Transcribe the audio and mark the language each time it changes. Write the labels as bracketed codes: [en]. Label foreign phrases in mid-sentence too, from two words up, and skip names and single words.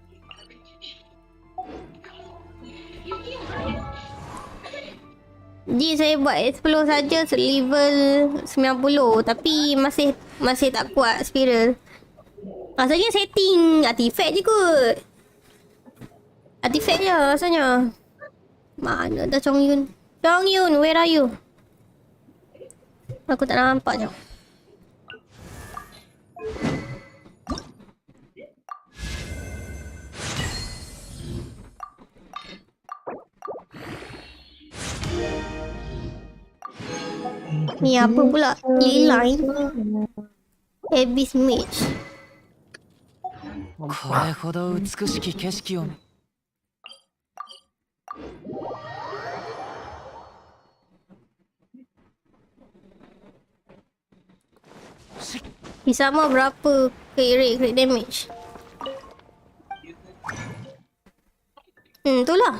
[ms] Ji, saya buat explore saja level 90, tapi masih tak kuat spiral. Rasanya setting artifact je kot. Artifact je rasanya. Mana dah Chong Yun, [en] where are you? [ms] Aku tak nampak je. Ni apa pula? Lilai Abyss Mage. [ja] これほど美しき景色を [ms] Sama berapa [en] crit damage? [ms] Itulah.